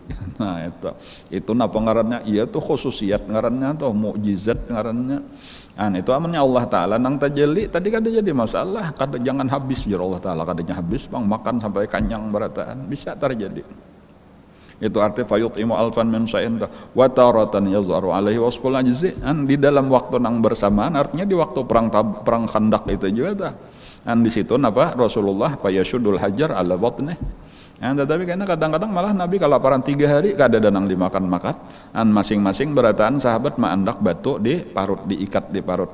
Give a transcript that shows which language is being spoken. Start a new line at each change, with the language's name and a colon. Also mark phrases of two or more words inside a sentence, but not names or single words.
Banjar: Nah itu napa ngarannya? Iya tuh khususiat ngarannya, atau mukjizat ngarannya. Itu amannya Allah Ta'ala nang tajalli tadi kada jadi masalah, kada jangan habis ya Allah Ta'ala, kadanya habis bang makan sampai kanyang berataan, bisa terjadi. Itu arti
Arabic: فيطعم ألفا من شيء وتارة يظهر عليه وصف العجز,
Banjar: di dalam waktu nang bersamaan, artinya di waktu perang Khandaq itu juga di situ napa Rasulullah
Arabic: فيشد الحجر على بطنه.
Banjar: Tetapi karena kadang-kadang malah Nabi kelaparan 3 hari kada danang dimakan-makan, masing-masing berataan sahabat maandak batu di parut, diikat di parut.